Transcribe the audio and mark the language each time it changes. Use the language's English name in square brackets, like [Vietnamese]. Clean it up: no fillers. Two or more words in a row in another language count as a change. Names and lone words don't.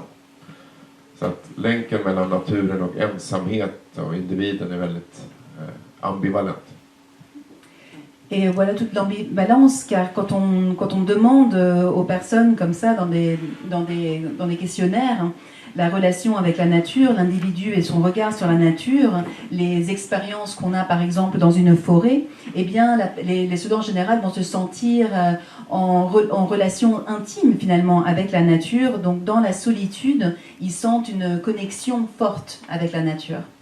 [Swedish] Så att länken mellan naturen och ensamhet och individen är väldigt ambivalent. [French] Et voilà toute l'ambivalence, car quand on demande aux personnes comme ça dans des questionnaires la relation avec la nature, l'individu et son regard sur la nature, les expériences qu'on a par exemple dans une forêt, eh bien les Suédois en général vont se sentir en relation intime finalement avec la nature, donc dans la solitude, ils sentent une connexion forte avec la nature.